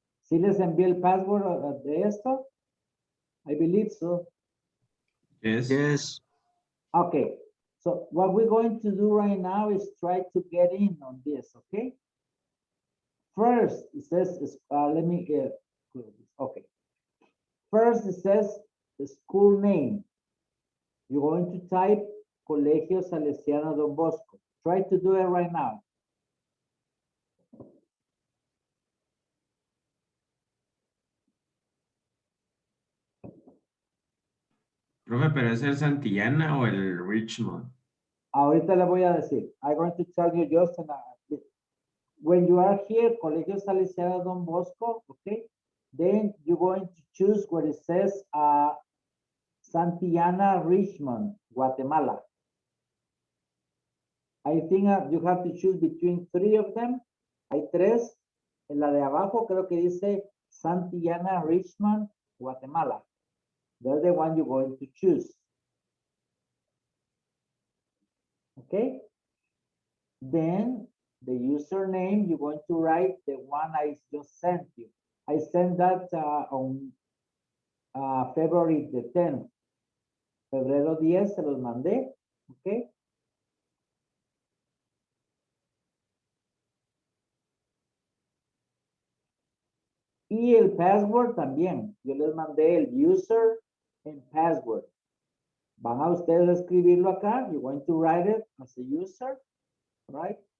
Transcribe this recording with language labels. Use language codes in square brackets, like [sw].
[es] ¿Sí les envié el password de esto? [en] I believe so. Yes. Yes. Okay, so what we're going to do right now is try to get in on this, okay? First, it says, let me close this. Okay. First, it says the school name. You're going to type Colegio Salesiano Don Bosco. Try to do it right now. [es] Profe, ¿pero es el Santillana o el Richmond? Ahorita le voy a decir. [en] I'm going to tell you just when you are here, Colegio Salesiano Don Bosco, okay? Then you're going to choose where it says Santillana Richmond, Guatemala. I think you have to choose between 3 of them. [es] Hay 3. En la de abajo creo que dice Santillana Richmond, Guatemala. [en] That's the one you're going to choose. Okay? Then the username, you're going to write the one I just sent you. I sent that on February the 10th. [es] Febrero 10 se los mandé. Okay? Y el password también. Yo les mandé el [en] user and password. [es] Van a ustedes a escribirlo acá. [en] You're going to write it as a user, right?